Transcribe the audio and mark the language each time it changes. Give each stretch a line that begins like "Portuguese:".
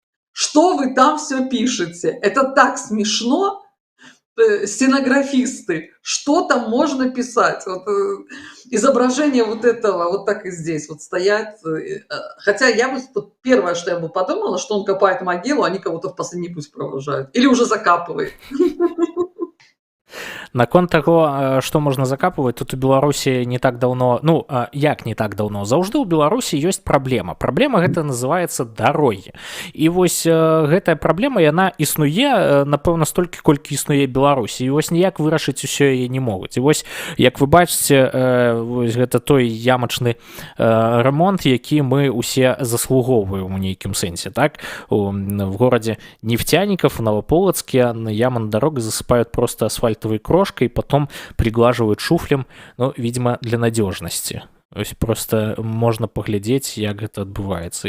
Russian: Что вы там все пишете? Это так смешно. Стенографисты, что там можно писать? Вот, изображение вот этого, вот так и здесь, вот стоять. Хотя я бы, первое, что я бы подумала, что он копает могилу, они кого-то в последний путь провожают. Или уже закапывает.
Belarusian: Наконт таго, што можна закапваць, тут у Беларусі не так даўно, ну, як не так даўно, заўжды ў Беларусі ёсць праблема. Праблема гэта называецца дарогі. І вось гэтая праблема, яна існуе, напэўна, столькі, колькі існуе Беларусі. І вось ніяк вырашыць усё яе не могуць. І вось, як вы бачыце, вось гэта той ямачны ремонт, які мы усе заслугоўваем у нейкім сэнсе, так?
Russian: В горадзе Нефтяников, в Новополоцке ямы на дорогах засыпают просто асфальтовой крошкой, потом приглаживают шуфлем, ну, видимо, для надежности.
Belarusian: То есть просто можна паглядзець, як гэта адбываецца.